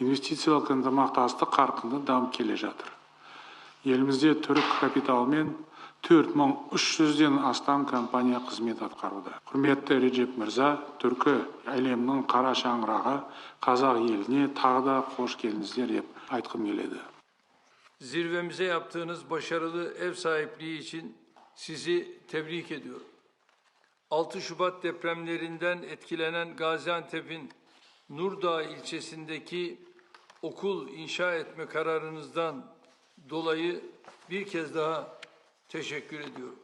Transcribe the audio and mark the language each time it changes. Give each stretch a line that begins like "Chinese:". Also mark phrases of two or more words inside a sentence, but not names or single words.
Kazakh: Инвестициялық ынтымақтастық қарқынды дамып келе жатыр. Елімізде түрік капиталы мен 4300'ден астам компания қызмет атқаруда. Құрметті Режеп Мырза, түркі әлемнің қара шаңырағы қазақ еліне тағы да қош келдіңіздер деп айтқым келеді.
Turkish: Zirvemize yaptığınız başarılı ev sahipliği için sizi tebrik ediyorum. 6 Şubat depremlerinden etkilenen Gaziantep'in Nurdağ ilçesindeki okul inşa etme kararınızdan dolayı bir kez daha teşekkür ediyorum.